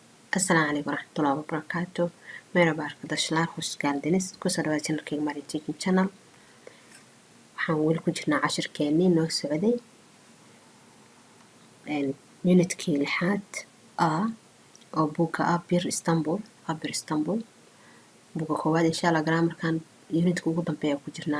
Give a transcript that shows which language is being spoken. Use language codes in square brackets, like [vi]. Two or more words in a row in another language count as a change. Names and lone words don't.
[ar] السلام عليكم ورحمة الله وبركاته. [tr] Merhaba arkadaşlar, hoş geldiniz. [so] Kusoo dhawaada channelkayga Maria Teaching Channel. Waxaan weli ku jirnaa cashirkeenii noo socday unitkii 6 A oo buugga Abir Istanbul. Buugga koowaad [ar] إن شاء الله [so] grammarkan unitka ugu dambeeya ku jirnaa.